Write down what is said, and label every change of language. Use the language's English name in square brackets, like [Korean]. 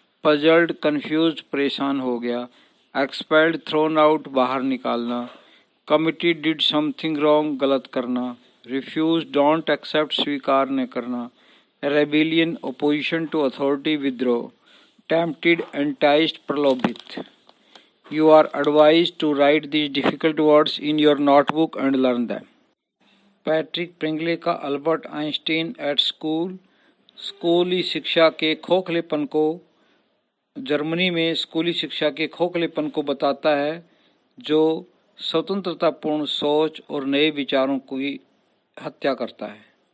[Hindi] Puzzled, confused, परेशान हो गया. एक्सपेल्ड, [English] thrown out, [Hindi] बाहर निकालना. [English] Committed, did something wrong, गलत करना. Refuse, don't accept, [Hindi] स्वीकार न करना. [English] Rebellion, opposition to authority, विद्रोह. Tempted, enticed, प्रलोभित. You are advised to write these difficult words in your notebook and learn them. [Hindi] Patrick प्रिंगले का Albert Einstein at school. स्कूली शिक्षा के खोखलेपन को, जर्मनी में स्कूली शिक्षा के खोखलेपन को बताता है जो स्वतंत्रतापूर्ण सोच और नए विचारों की हत्या करता है.